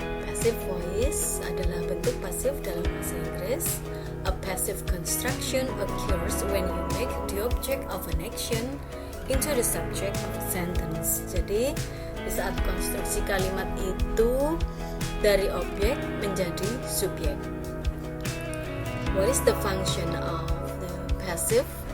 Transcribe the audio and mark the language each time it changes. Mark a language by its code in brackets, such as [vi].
[id] Passive voice adalah bentuk pasif dalam bahasa Inggris. [en] A passive construction occurs when you make the object of an action into the subject of a sentence. [id] Jadi, di saat konstruksi kalimat itu dari objek menjadi subjek. [en] What is the function of the passive?